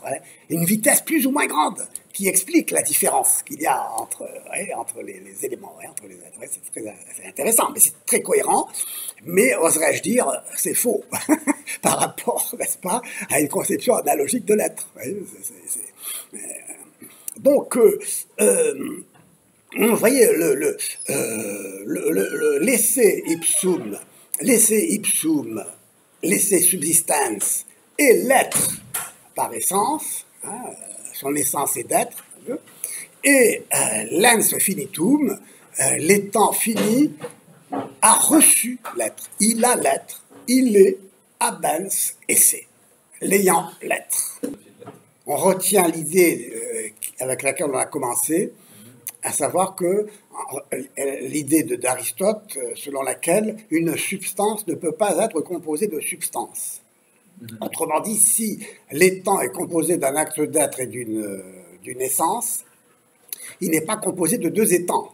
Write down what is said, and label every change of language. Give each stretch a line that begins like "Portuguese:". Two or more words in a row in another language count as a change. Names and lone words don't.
French: Une vitesse plus ou moins grande qui explique la différence qu'il y a entre les éléments, entre les êtres. C'est intéressant, mais c'est très cohérent. Mais, oserais-je dire, c'est faux par rapport, n'est-ce pas, à une conception analogique de l'être. Donc, vous voyez, l'
Latin: esse ipsum,
French: l'
Latin: esse subsistens
French: et l'être par essence, son essence est d'être, et l'
Latin: ens finitum,
French: l'étant fini, a reçu l'être. Il a l'être, il est
Latin: habens esse,
French: l'ayant l'être. On retient l'idée avec laquelle on a commencé, à savoir que l'idée d'Aristote, selon laquelle une substance ne peut pas être composée de substance. Autrement dit, si l'étant est composé d'un acte d'être et d'une essence, il n'est pas composé de deux étangs.